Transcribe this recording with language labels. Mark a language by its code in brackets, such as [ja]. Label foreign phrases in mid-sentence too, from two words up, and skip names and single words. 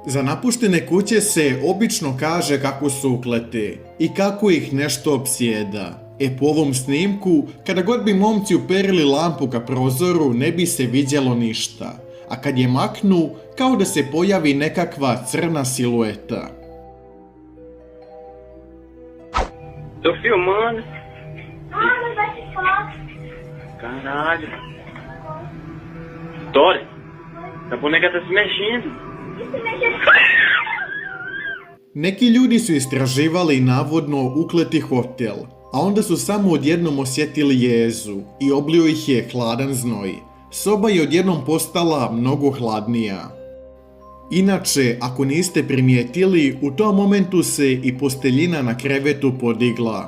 [bs] napuštene kuće se obično kaže kako su uklete i kako ih nešto opsjeda. Po ovom snimku, kada god bi momci uperili lampu ka prozoru, ne bi se vidjelo ništa, a kad je maknu, kao da se pojavi nekakva crna silueta. [pt] Tô filmando. Ah, mas vai ficar. Caralho. Dori, a boneca tá se mexendo. [bs] Neki ljudi su istraživali navodno ukleti hotel, a onda su samo odjednom osjetili jezu i oblio ih je hladan znoj. Soba je odjednom postala mnogo hladnija. Inače, ako niste primijetili, u tom momentu se i posteljina na krevetu podigla.